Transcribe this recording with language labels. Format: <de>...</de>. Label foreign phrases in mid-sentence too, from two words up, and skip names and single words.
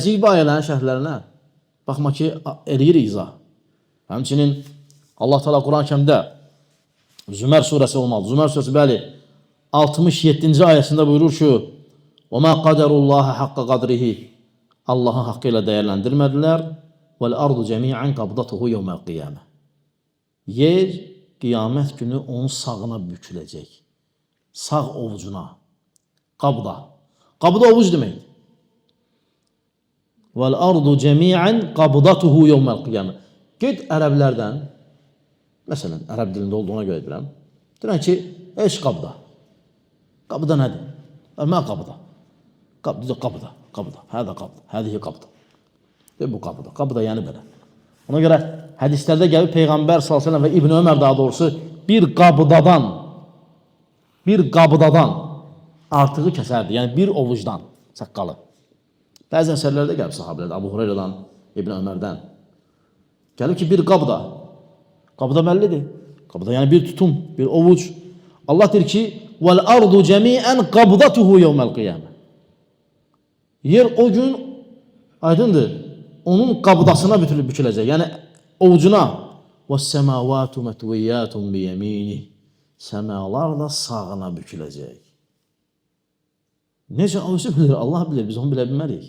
<az>Gələcək bu ayələrin şərhlərinə. Baxma ki, eləyir izah. Həmçinin Allah Teala Quran-ı Kərimdə Zümer surəsi olmalı. Zümer surəsi bəli 67-ci ayəsində buyurur ki:</az> <ar>"وما قدروا الله حق قدره."</ar> <az>Allahı haqqı ilə dəyərləndirmədilər.</az> <ar>"والأرض جميعا قبضته يوم القيامة."</ar> <az>Yer qiyamət günü onun sağına büküləcək. Sağ ovucuna. Qabda. Qabda ovuc demək.</az> <ar>"والأرض جميعا قبضته يوم القيامة."</ar> <az>Get ərəblərdən, məsələn, ərəb dilində olduğuna görə bilirəm. Deyirəm ki, eş qabda. Qabda nədir? Mə qabda. Qabda, qabda, qabda.</az> <ar>هذه قبضة، هذه قبضة.</ar> <az>Bu qabda. Qabda yəni belə. Ona görə hədislərdə gəlib Peyğəmbər</az> <ar>صلى الله عليه وسلم</ar> <az>və İbn Ömər daha doğrusu bir qabdadan artığı kəsərdi. Yəni bir ovucdan saqqalı. Bəzi əsərlərdə gəlib sahabelərdə, Əbu Hüreyrədən, İbn Ömərdən. Gəlib ki, bir qabda. Qabda bəllidir. Qabda yəni bir tutum, bir ovuc. Allah deyir ki:</az> <ar>"والأرض جميعا قبضته يوم القيامة."</ar> <az>Yer o gün aydındır. Onun qabdasına büküləcək. Yəni ovucuna.</az> <ar>"والسماوات مطويات بيمينه."</ar> <az>Səmalar da sağına büküləcək. Necə özü bilir, Allah bilir, biz onu bilə bilmərik.</az>